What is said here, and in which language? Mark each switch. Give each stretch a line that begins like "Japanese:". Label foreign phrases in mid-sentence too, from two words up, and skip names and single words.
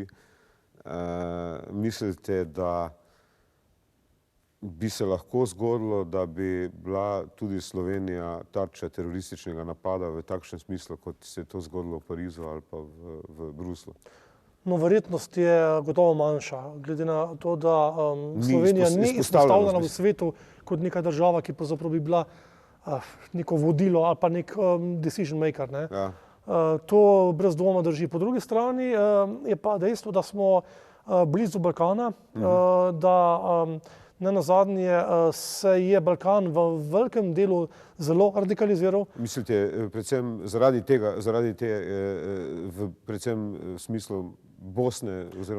Slovenian: Mislite, da bi se lahko zgodilo, da bi bila tudi Slovenija tarča terorističnega napada v takšnem smislu, kot se je to zgodilo v Parizu ali pa v Bruslu? No, verjetnost je gotovo manjša, glede na to, da Slovenija ni izpostavljena v svetu kot neka država, ki pravzaprav bi bila neko vodilo ali pa nek
English: decision maker.
Slovenian: To brez dvoma drži. Po drugi strani je pa dejstvo, da smo blizu Balkana, da nenazadnje se je Balkan v velikem delu zelo radikaliziral. Mislite, predvsem zaradi tega, predvsem v smislu Bosne oziroma...